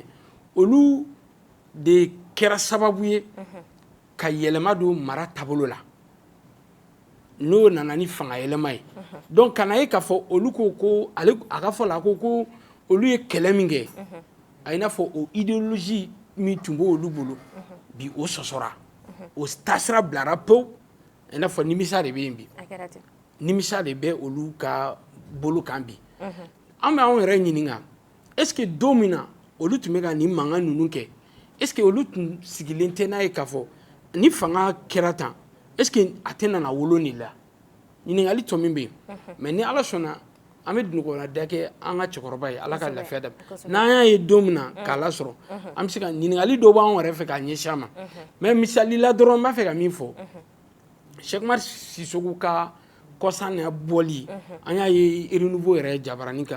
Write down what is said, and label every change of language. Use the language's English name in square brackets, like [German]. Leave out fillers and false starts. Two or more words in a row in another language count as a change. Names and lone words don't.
[Bambara] olu de kɛra sababu ye ka yɛlɛma don mara taabolo la n'o nana ni fanga yɛlɛma ye donc kana ye k'a fɔ olu ko a ka fɔ la ko olu ye kɛlɛ min kɛ a i n'a fɔ o idéologie min tun b'olu bolo bi o sɔsɔra o taasira bilara pewu i n'a fɔ nimisa de bɛ yen bi nimisa de bɛ olu ka bolo kan bi an bɛ anw yɛrɛ ɲininka [French] est ce que [Bambara] don min na olu tun bɛ ka nin mankan ninnu kɛ [French] est ce que [Bambara] olu tun sigilen tɛ n'a ye k'a fɔ ni fanga kɛra tan [French] est ce que [Bambara] a tɛ nana wolo nin la ɲininkali tɔ min bɛ yen mais ni ala sɔnna an bɛ dunukɔrɔda kɛ an ka cɛkɔrɔba ye ala ka lafiya da n'an y'a ye don min na k'a lasɔrɔ an bɛ se ka ɲininkali dɔw b'an yɛrɛ fɛ k'a ɲɛsin a ma mais misali la dɔrɔn n b'a fɛ ka min fɔ Cheikh Oumar Sissoko ka kɔsan n'a bɔli an y'a ye renouveau yɛrɛ jabaranin kan